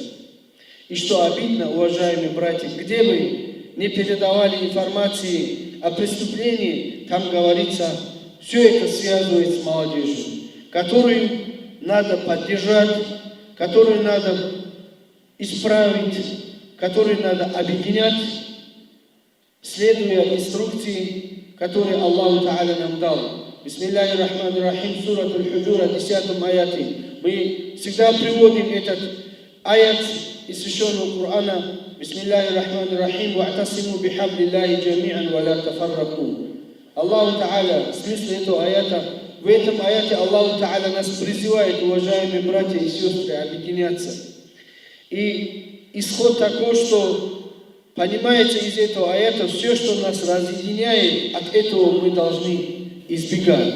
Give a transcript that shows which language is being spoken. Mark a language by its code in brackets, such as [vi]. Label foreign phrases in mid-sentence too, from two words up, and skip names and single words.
[ru] И что обидно, уважаемые братья, где бы не передавали информации о преступлении, там говорится, все это связывает с молодежью, которую надо поддержать, которую надо исправить, которую надо объединять, следуя инструкции, которые Аллах Та'аля нам дал. [ar] بسم الله الرحمن الرحيم, [ru] сурат аль-Худжура, 10 аяте. Мы всегда приводим этот аят из священного Корана. [ar] بسم الله الرحمن الرحيم واعتصموا بحبل الله جميعا ولا تفرقوا. [ru] Аллах Та'аля, смысл этого аята, в этом аяте Аллах Та'аля нас призывает, уважаемые братья и сестры, объединяться. И исход такой, что понимается из этого аята, все, что нас разъединяет, от этого мы должны избегать.